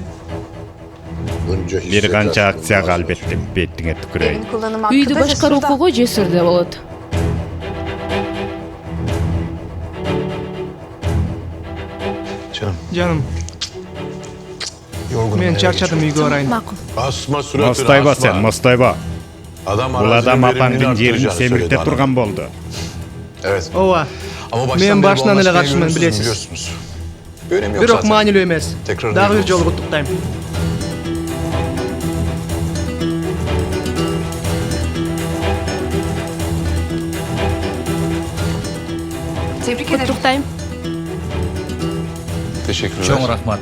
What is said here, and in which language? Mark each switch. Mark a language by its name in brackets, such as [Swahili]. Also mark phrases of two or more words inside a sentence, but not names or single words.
[Kyrgyz] Бир канча акцияга албетте бетиңе түкүрөйүн. Үйдү башкаруу укугу жесирде болот. Жаным. Мен чарчадым, үйгө барайын. [Turkish] Asma suratını [Kyrgyz] Мостойбо [Turkish] asma. [Kyrgyz] сен, мостойбо. [Turkish] Adam [Kyrgyz] Бул адам [Turkish] arazi [Kyrgyz] апаңдын [Turkish] verimini [Kyrgyz] жерин [Turkish] arttıracağını [Kyrgyz] семирте [Turkish] söyledi [Kyrgyz] турган болду. [Turkish] Evet. [Kyrgyz] Ооба. [Turkish] Ama [Kyrgyz] Мен [Turkish] beri [Kyrgyz] башынан [Turkish] bu [Kyrgyz] эле [Turkish] anlaşmayı [Kyrgyz] каршымын, билесиз. [Turkish] biliyorsunuz. Önemi yok [Kyrgyz] Бирок [Turkish] zaten. [Kyrgyz] маанилүү эмес. [Turkish] Tekrar [Kyrgyz] Дагы [Turkish] hayırlı [Kyrgyz] бир жолу [Turkish] olsun. [Kyrgyz] куттуктайм. Куттуктайм. [Turkish] Teşekkürler. [Kyrgyz] Чоң рахмат.